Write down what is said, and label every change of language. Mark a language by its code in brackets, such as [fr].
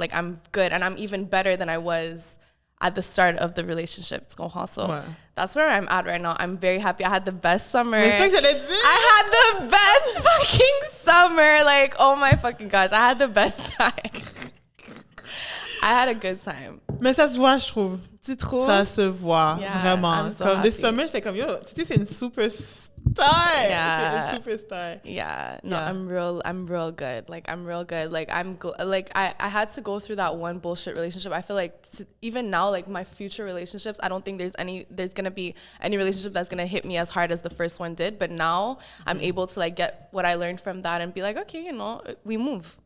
[en] Like, I'm good, and I'm even better than I was at the start of the relationship. So that's where I'm at right now. I'm very happy. I had the best summer. I had the best fucking summer. Like, oh my fucking gosh, I had the best time. I had a good time. [fr] Mais ça se voit, je trouve. Tu trouves? Ça se voit, vraiment. [en] So [fr] comme [en] this summer, [fr] j'étais comme, yo, tu sais, c'est une superstar. Yeah. C'est une superstar. [en] Yeah. No, yeah. I'm real good. Like, I'm real good. Like, I had to go through that one bullshit relationship. I feel like even now, like, my future relationships, I don't think there's going to be any relationship that's going to hit me as hard as the first one did. But now I'm able to, like, get what I learned from that and be like, okay, we move.